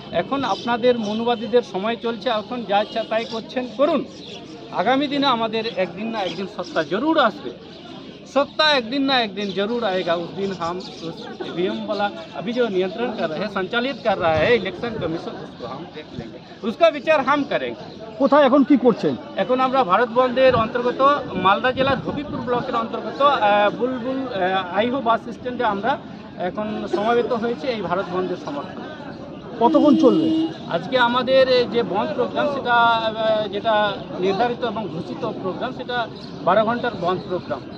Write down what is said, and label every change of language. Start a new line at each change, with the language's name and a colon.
Bangla: এখন আপনাদের মনুবাদীদের সময় চলছে, এখন যা ইচ্ছা তাই করুন। আগামী দিনে আমাদের একদিন না একদিন সত্তা জরুর আসবে।
Hindi: सत्ता एक दिन ना एक दिन जरूर आएगा। उस दिन हम उस ईवीएम वाला अभी जो नियंत्रण कर रहे हैं, संचालित कर रहा है इलेक्शन कमीशन, उसको हम देख लेंगे, उसका विचार हम करेंगे।
Bangla: কোথায় এখন কি করছেন? এখন আমরা ভারত বন্ধের অন্তর্গত মালদা জেলার হবিপুর ব্লকের অন্তর্গত বুলবুল আইহো বাস স্ট্যান্ডে আমরা এখন সমবেত হয়েছে এই ভারত বন্ধের সমর্থনে। কতক্ষণ চলবে? আজকে আমাদের যে বন্ধ প্রোগ্রাম সেটা যেটা নির্ধারিত এবং ঘোষিত প্রোগ্রাম, সেটা 12 ঘন্টার বন্ধ প্রোগ্রাম।